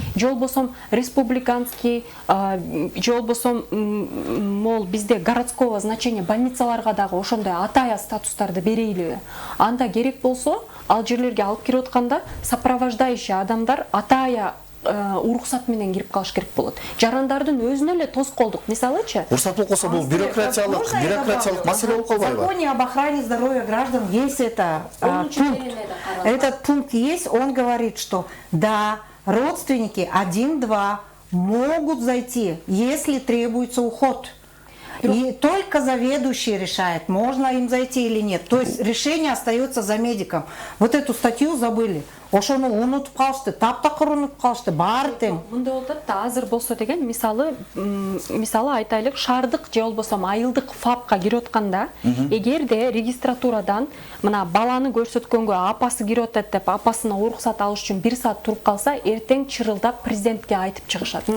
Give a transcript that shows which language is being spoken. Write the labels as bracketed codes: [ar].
[ky] Же болбосо [ru] республиканский, [ky] же болбосо мол бизде [ru] городского значения [ky] больницаларга дагы ошондой атая статустарды берейлиби. Анда керек болсо, ал жерлерге алып кирип атканда [ru] сопровождающий [ky] адамдар атая уруксат менен кирип калыш керек болот. Жарандардын өзүнө эле тоскоолдук. Мисалычы, уруксат болсо бул бюрократиялык маселе болуп калбайбы? [ru] В законе об охране здоровья граждан есть пункт. Этот пункт есть, он говорит, что да, родственники 1-2 могут зайти, если требуется уход. И только заведующий решает, можно им зайти или нет. То есть решение остается за медиком. Вот эту статью забыли. [ky] Ошону унутуп калышты, таптакыр унутуп калышты, баары тең. Мындай болот да, азыр болсо деген, мисалы айтайлык, шаардык же болбосо айылдык ФАПка кирип атканда, эгерде регистратурадан мына баланы көрсөткөнгө апасы кирип атат деп, апасына уруксат алыш үчүн 1 саат туруп калса, эртең чырылдап президентке айтып чыгышат.